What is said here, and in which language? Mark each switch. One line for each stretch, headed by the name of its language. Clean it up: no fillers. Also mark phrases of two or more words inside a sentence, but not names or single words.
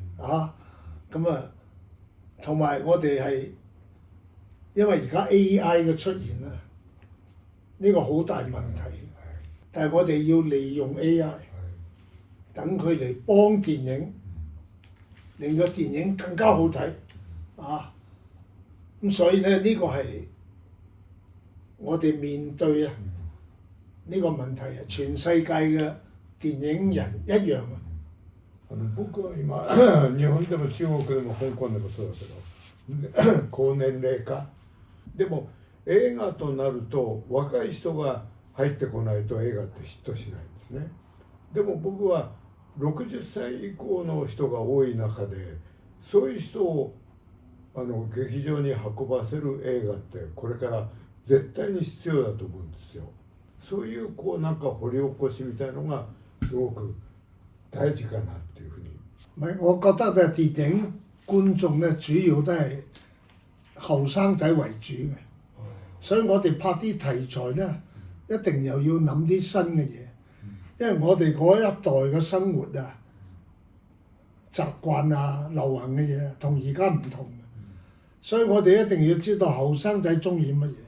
Cantonese: 同埋我哋係因為而家 AI 嘅出現呢個好大問題，但係我哋要利用 AI，等佢嚟幫電影，令個電影更加好睇咁所以咧呢個係我哋面對呢個問題全世界嘅電影人一樣
Japanese: 僕は今日本でも中国でも香港でもそうだけど高年齢化でも映画となると若い人が入ってこないと映画ってヒットしないんですね。でも僕は60歳以降の人が多い中でそういう人を劇場に運ばせる映画ってこれから絶対に必要だと思うんですよ。そういうなんか掘り起こしみたいのがすごく大事かなっていうふうに。
Cantonese: 唔係，我覺得電影觀眾咧主要都係後生仔為主嘅，所以我哋拍啲題材咧一定又要諗啲新嘅嘢，因為我哋嗰一代嘅生活習慣流行嘅嘢同而家唔同，所以我哋一定要知道後生仔中意乜嘢。